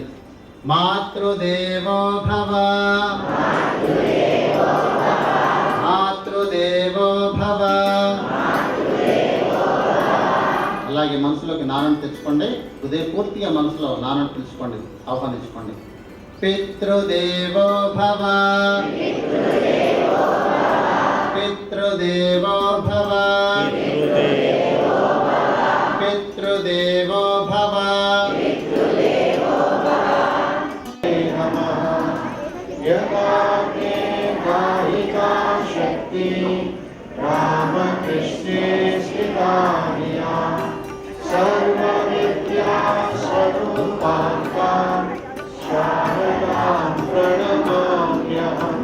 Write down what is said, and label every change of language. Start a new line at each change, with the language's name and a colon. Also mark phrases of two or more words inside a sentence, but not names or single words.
Sanskrit: మాతృదేవో భవ, మాతృదేవో భవ.
Telugu: అలాగే మనసులోకి నాన్నను తెచ్చుకోండి, హృదయపూర్తిగా మనసులో నాన్నను పిలుచుకోండి, ఆహ్వానించుకోండి.
Sanskrit: పితృదేవో భవ, పితృదేవో భవ, పితృదేవో భవ. शक्ति रामकृष्णे स्थिता सर्वविद्या स्वरूपां शारदां प्रणमाम्यहम्।